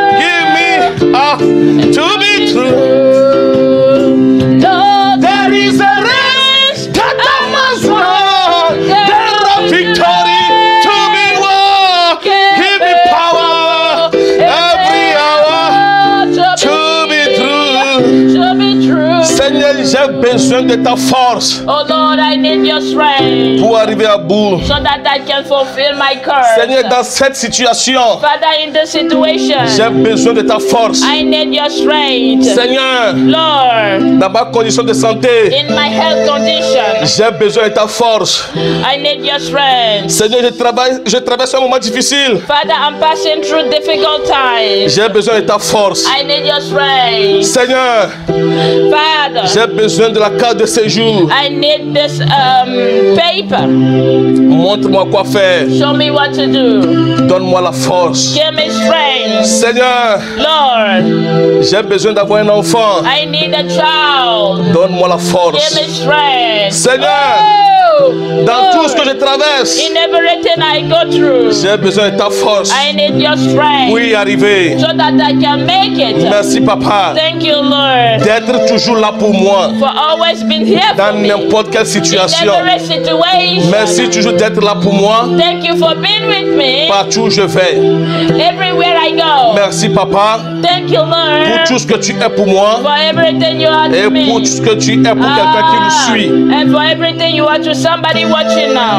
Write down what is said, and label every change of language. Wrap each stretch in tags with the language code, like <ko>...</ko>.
<en>Give me to be true. Lord, There is a race that I must run. There is victory to be won. Give me power every hour to be true. to be true.</en> <fr>Seigneur, j'ai besoin de ta force</fr> <en>Oh Lord, I need your strength</en> <fr>pour arriver à bout.</fr> <en>so that I can fulfill my course.</en> <fr>Seigneur, dans cette situation,</fr> <en>Father, in this situation,</en> <fr>j'ai besoin de ta force.</fr> <en>I need your strength.</en> <fr>Seigneur,</fr> <en>Lord,</en> <fr>dans ma condition de santé,</fr> <en>in my health condition,</en> <fr>j'ai besoin de ta force.</fr> <en>I need your strength.</en> <fr>Seigneur, je traverse un moment difficile.</fr> <en>Father, I'm passing through difficult times.</en> <fr>J'ai besoin de ta force.</fr> <en>I need your strength.</en> <fr>Seigneur,</fr> <en>Father,</en> <fr>j'ai besoin de la carte de séjour.</fr> <en>I need this paper.</en> <fr>Montre-moi quoi faire.</fr> <en>Show me what to do.</en> <fr>Donne-moi la force.</fr> <en>Give me strength.</en> <fr>Seigneur,</fr> <en>Lord,</en> <fr>j'ai besoin d'avoir un enfant.</fr> <en>I need a child.</en> <fr>Donne-moi la</fr> <en>Give</en> <fr>force.</fr> <en>me strength.</en> <fr>Seigneur, Dans tout ce que je traverse,</fr> <en>in everything I go through,</en> <fr>j'ai besoin de ta force</fr> <en>I need your strength</en> <fr>pour y arriver.</fr> <en>so that I can make it.</en> <fr>Merci, Papa,</fr> <en>Thank you, Lord,</en> <fr>d'être toujours là pour moi</fr> <en>for always being here for</en> <fr>dans</fr> <en>me</en> <fr>n'importe quelle</fr> <en>in</en> <fr>situation.</fr> <en>every situation.</en> <fr>Merci toujours d'être là pour moi</fr> <en>Thank you for being with me</en> <fr>partout où je vais.</fr> <en>everywhere I go.</en> <fr>Merci, Papa,</fr> <en>Thank you,</en> <fr>pour</fr> <en>Lord,</en> <fr>tout ce que tu es pour moi</fr> <en>for everything you are</en> <fr>et</fr> <en>to me.</en> <fr>pour tout ce que tu es pour quelqu'un qui nous suit.</fr> <en>And for everything you are to somebody watching now.</en>